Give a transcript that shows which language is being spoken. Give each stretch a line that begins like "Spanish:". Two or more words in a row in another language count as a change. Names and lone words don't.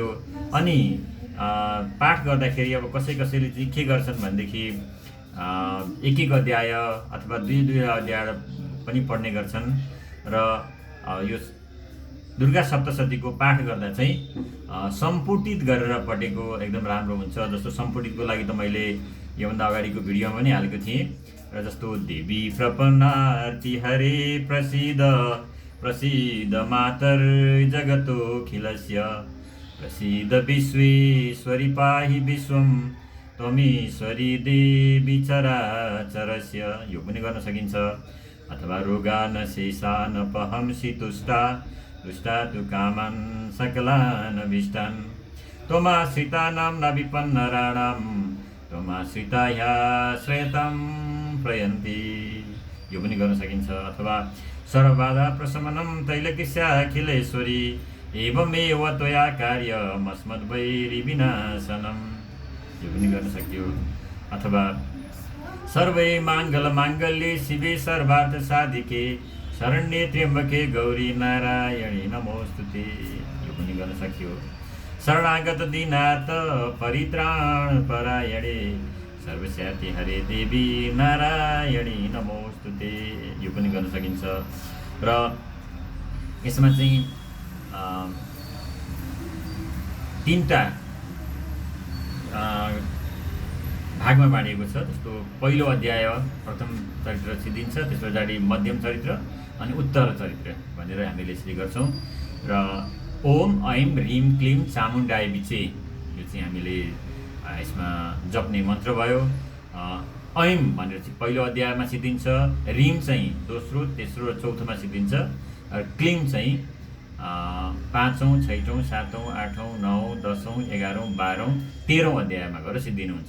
Nepali: अनि पाठ गर्दाखेरि अब कसैले चाहिँ के गर्छन् भनेदेखि एक एक अध्याय अथवा दुई अध्याय पनि पढ्ने गर्छन् र यो दुर्गा सप्तशतीको पाठ गर्दा चाहिँ सम्पुटित गरेर पढेको एकदम राम्रो हुन्छ। जस्तो सम्पुटितको लागि त मैले योभन्दा अगाडिको भिडियोमा पनि हालेको थिएँ र जस्तो
Sanskrit: देवी प्रपन्नार्ति हरे प्रसीद प्रसीद मातर जगतोऽखिलस्य प्रसीद विश्वेश्वरी पाहि विश्वं त्वमीश्वरी देवी चराचरस्य,
Nepali: यो पनि गर्न सकिन्छ।
Sanskrit: अथवा रोगान शेषान पहंसि तुष्टा तुष्टा तु कामान् सकलान् अभीष्टान् त्वमाश्रितानां न विपन्नराणां त्वमाश्रिता ह्याश्रयतां प्रयन्ति,
Nepali: यो पनि गर्न सकिन्छ।
Sanskrit: अथवा सर्वबाधा प्रशमनं तैलकिस्याखिलेश्वरी एवमेव त्वया कार्यमस्मद्वैरिविनाशनं,
Nepali: यो पनि गर्न सक्यो।
Sanskrit: अथवा सर्वै माङ्गल्ये शिवे सर्वार्थ साधिके शरण्ये त्र्यम्बके गौरी नारायणी नमोस्तुते,
Nepali: यो पनि गर्न सक्यो।
Sanskrit: शरणागत दीनार्थ परित्राण परायणे सर्वस्याति हरे देवी नारायणी नमोस्तुते,
Nepali: यो पनि गर्न सकिन्छ। र यसमा चाहिँ 3टा भागमा बाँडिएको छ। जस्तो पहिलो अध्याय प्रथम चरित्र सिद्धिन्छ, त्यस पछाडि मध्यम चरित्र अनि उत्तर चरित्र भनेर हामीले यसरी गर्छौँ।
Sanskrit: र ओम ऐं ह्रीं क्लीं चामुण्डाय विचे,
Nepali: यो चाहिँ हामीले यसमा जप्ने मन्त्र भयो। ऐं भनेर चाहिँ पहिलो अध्यायमा सिद्धिन्छ, ह्रीं चाहिँ दोस्रो तेस्रो र चौथोमा सिद्धिन्छ, र क्लीं चाहिँ 5औं 6औं 7औं 8औं 9औं 10औं 11औं 12औं 13औं अध्यायमा गएर सिद्धिनुहुन्छ।